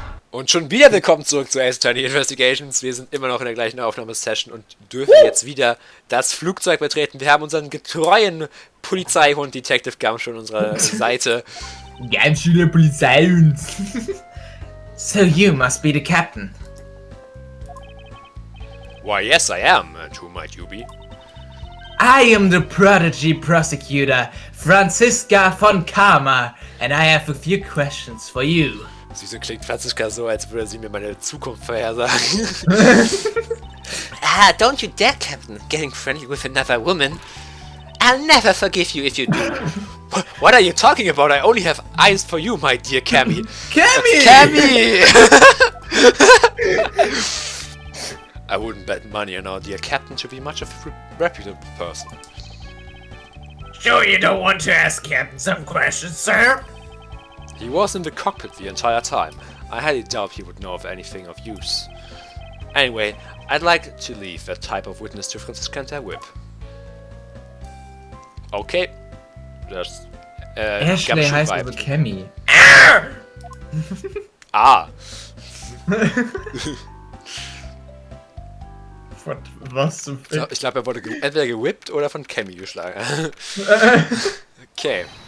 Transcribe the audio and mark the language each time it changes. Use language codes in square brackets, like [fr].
[de] Und schon wieder willkommen zurück zu Ace Attorney Investigations. Wir sind immer noch in der gleichen Aufnahmesession und dürfen jetzt wieder das Flugzeug betreten. Wir haben unseren getreuen Polizeihund Detective Gumshoe an unserer Seite. Ganz schöner Polizeihund. [en] So you must be the captain. Why, yes, I am. And who might you be? I am the prodigy prosecutor, Franziska von Karma, and I have a few questions for you. [de] Wieso klingt Franziska so, als würde sie mir meine Zukunft vorhersagen? [en] Don't you dare, Captain, getting friendly with another woman. I'll never forgive you if you do. What are you talking about? I only have eyes for you, my dear Cammy. Cammy! Cammy! I wouldn't bet money on our dear Captain to be much of a reputable person. Sure you don't want to ask Captain some questions, sir? He was in the cockpit the entire time. I highly doubt he would know of anything of use. Anyway, I'd like to leave that type of witness to Franziska and their whip. [de] Okay. Das, Ashley heißt aber Cammy. Ah. Was zum Fick? Ich glaube, er wurde entweder gewippt oder von Cammy geschlagen. Okay.